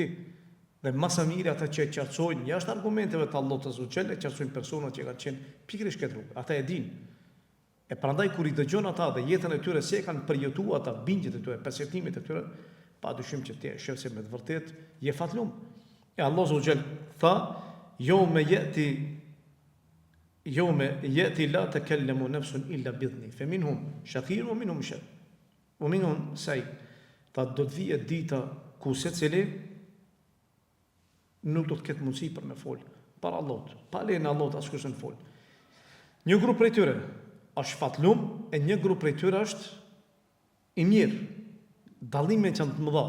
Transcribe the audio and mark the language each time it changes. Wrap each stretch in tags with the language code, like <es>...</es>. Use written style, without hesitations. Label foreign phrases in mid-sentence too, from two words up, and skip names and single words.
<sq>Dhe më së miri ata që qartësojnë jashtë argumenteve të Allahut</sq> <ar>عز وجل,</ar> <sq>qartësojnë persona që kanë qenë pikërisht këtë rrugë. Ata e dinë. E prandaj kur i dëgjon ata dhe jetën e tyre se kanë përjetuar ata bindjet e tyre, perceptimet e tyre, padyshim që ti e shef se me të vërtet je fatlum. E Allahu azza wa jalla tha,</sq> <ar>يوم يأتي لا تكلم نفس إلا بإذنه فمنهم شقي ومنهم سعيد.</ar> <sq>Ta do të vijë dita ku secili nuk do të ketë mundësi për me fol para Allahut. Pa lejen e Allahut askush nuk fol. Një grup prej tyre është fatlum e një grup prej tyre është i mirë. Dallimet janë të mëdha.</sq>